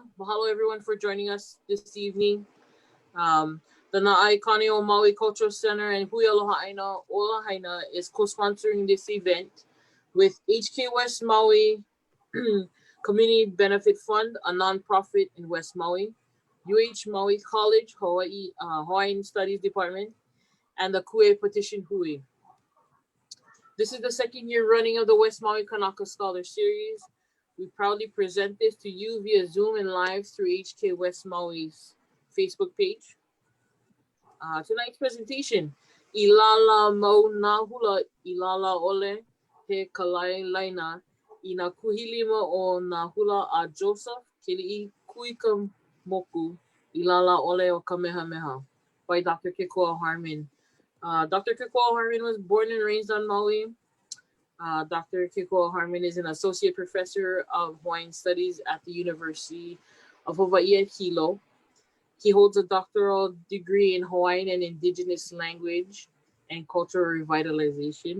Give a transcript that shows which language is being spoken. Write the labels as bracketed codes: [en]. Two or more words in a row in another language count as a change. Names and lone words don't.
[en] Mahalo everyone for joining us this evening. The Na'ai o Maui Cultural Center and Hui Aloha Aina Ola Haina is co-sponsoring this event with HK West Maui Community Benefit Fund, a nonprofit in West Maui, UH Maui College, Hawaiian Studies Department, and the Kue Petition Hui. This is the second year running of the West Maui Kanaka Scholar Series. We proudly present this to you via Zoom and live through HK West Maui's Facebook page. Tonight's presentation, [haw] Ilala Mau na Hula Ilalaole he Keelikolani ina kuhilima o na hula a Joseph Keelikolani Ilalaole o Kamehameha by Dr. [en] Kekoa Harman. Dr. Kekoa Harman was born and raised on Maui. Dr. Kekoa Harman is an associate professor of Hawaiian Studies at the University of Hawaii at Hilo. He holds a doctoral degree in Hawaiian and Indigenous language and cultural revitalization.